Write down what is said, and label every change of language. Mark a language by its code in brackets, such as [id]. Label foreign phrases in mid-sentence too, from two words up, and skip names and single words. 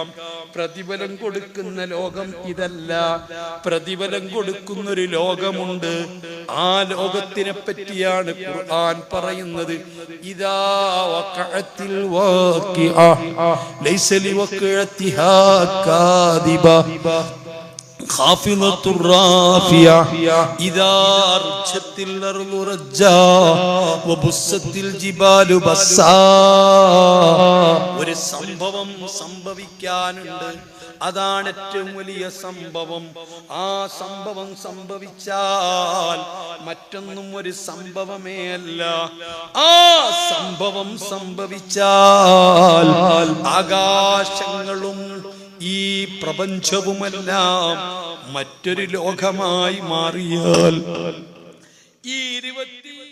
[ml] പ്രതിഫലം കൊടുക്കുന്ന ലോകം ഇതല്ല. പ്രതിഫലം കൊടുക്കുന്നൊരു ലോകമുണ്ട്. ആ ലോകത്തിനെ പറ്റിയാണ് ഖുർആൻ പറയുന്നത്. [ar] إذا وقعت الواقعة ليس لوقعتها كاذبة خافضة الرافعة إذا رجت الأرض رجا وبست الجبال بسا [ml] സംഭവം സംഭവിക്കാനുണ്ട്. അതാണ് ഏറ്റവും വലിയ സംഭവം. ആ സംഭവം സംഭവിച്ചാൽ മറ്റൊന്നും ഒരു സംഭവമേ അല്ല. ആ സംഭവം സംഭവിച്ചാൽ ആകാശങ്ങളും ഈ പ്രപഞ്ചവുമെല്ലാം മറ്റൊരു ലോകമായി മാറിയാൽ ഈ